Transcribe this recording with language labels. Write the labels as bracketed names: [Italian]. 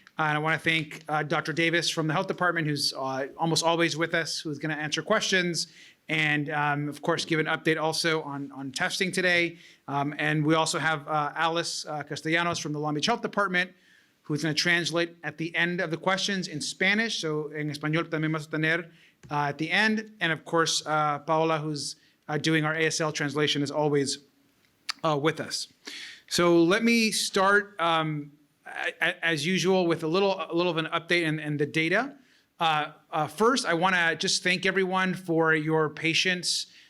[English] And I want to thank Dr. Davis from the Health Department, who's almost always with us, who's going to answer questions, and, of course, give an update also on testing today. And we also have Alice Castellanos from the Long Beach Health Department, who's going to translate at the end of the questions in Spanish. [Spanish] So en español también vamos a tener [English] at the end. And of course, Paola, who's doing our ASL translation, is always with us. So let me start, as usual, with a little of an update and the data. First, I want to just thank everyone for your patience.